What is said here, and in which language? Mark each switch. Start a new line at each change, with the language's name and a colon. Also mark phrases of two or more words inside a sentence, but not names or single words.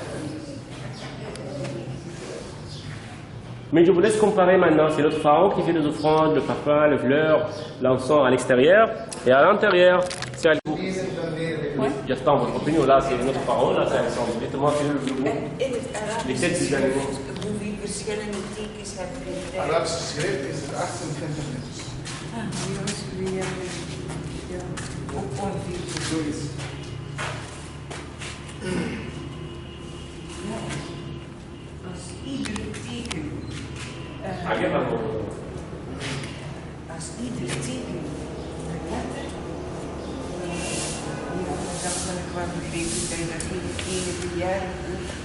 French: Mais je vous laisse comparer maintenant. C'est notre pharaon qui fait les offrandes, le parfum, les fleurs, l'encens à l'extérieur. Et à l'intérieur, c'est Alexandre. J'attends votre opinion. Là, c'est notre pharaon. Là, c'est Alexandre. Dites-moi quel est le plus beau. Les 7 des animaux.
Dutch: Hoeveel verschillende tekens hebben we? Arabische schrift is het 28 minuten. Ook ongeveer. Zoiets. Als ieder teken. Als ieder teken een letter. Ja, dat kan ik wel begrijpen. Dat je dat enige jaar doet.